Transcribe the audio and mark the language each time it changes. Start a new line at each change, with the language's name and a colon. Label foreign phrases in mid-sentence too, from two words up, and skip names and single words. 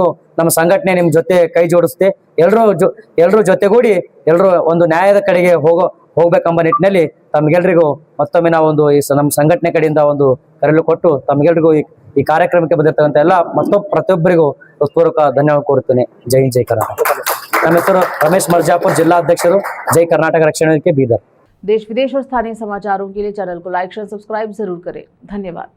Kannada: ನಮ್ಮ ಸಂಘಟನೆ ನಿಮ್ಮ ಜೊತೆ ಕೈ ಜೋಡಿಸುತ್ತೆ, ಎಲ್ಲರೂ ಜೊತೆಗೂಡಿ ಎಲ್ಲರೂ ಒಂದು ನ್ಯಾಯದ ಕಡೆಗೆ ಹೋಗ್ಬೇಕೆಂಬ ನಿಟ್ಟಿನಲ್ಲಿ ತಮಗೆಲ್ಲರಿಗೂ ಮತ್ತೊಮ್ಮೆ ನಾವು ನಮ್ಮ ಸಂಘಟನೆ ಕಡೆಯಿಂದ ಒಂದು ಕರೆಲು ಕೊಟ್ಟು ತಮಗೆಲ್ಲರಿಗೂ ಈ ಕಾರ್ಯಕ್ರಮಕ್ಕೆ ಬಂದಿರ್ತಕ್ಕಂಥ ಎಲ್ಲ ಪ್ರತಿಯೊಬ್ಬರಿಗೂ ಹೃತ್ಪೂರ್ವಕ ಧನ್ಯವಾದ ಕೋರುತ್ತೇನೆ। ಜೈ ಹಿಂದ್, ಜೈ ಕರ್ನಾಟಕ। ನಮ್ಮ ಹೆಸರು ರಮೇಶ್ मिर्जापुर, ಜಿಲ್ಲಾ ಅಧ್ಯಕ್ಷರು, जय कर्नाटक रक्षणा वेदिके बीदर।
Hindi: देश विदेश और स्थानीय समाचारों के लिए चैनल को लाइक, शेयर, सब्सक्राइब जरूर करें। धन्यवाद।